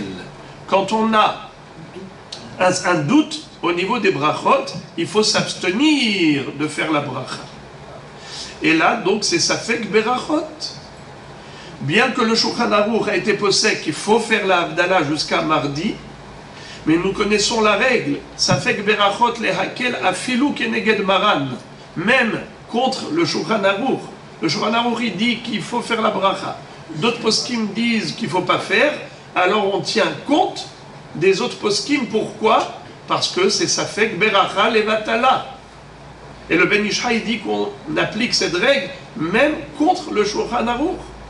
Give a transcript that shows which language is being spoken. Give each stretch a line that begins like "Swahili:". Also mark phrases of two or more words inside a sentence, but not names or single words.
French: Quand on a un doute au niveau des brachot, il faut s'abstenir de faire la bracha. Et là, donc, c'est
Hebrew: ספק ברכות.
French: Bien que le Shulchan Aruch a été possède qu'il faut faire la Havdalah jusqu'à mardi, mais nous connaissons la règle.
Hebrew: ספק ברכות להקל אפילו כנגד מרן.
French: Même contre le Shulchan Aruch. Le Shulchan Aruch, il dit qu'il faut faire la bracha. D'autres poskim disent qu'il ne faut pas faire. Alors on tient compte des autres poskim. Pourquoi? Parce que c'est
Hebrew: ספק ברכה לבטלה.
French: Et le Ben Ishai, il dit qu'on applique cette règle même contre le Shulchan Aruch.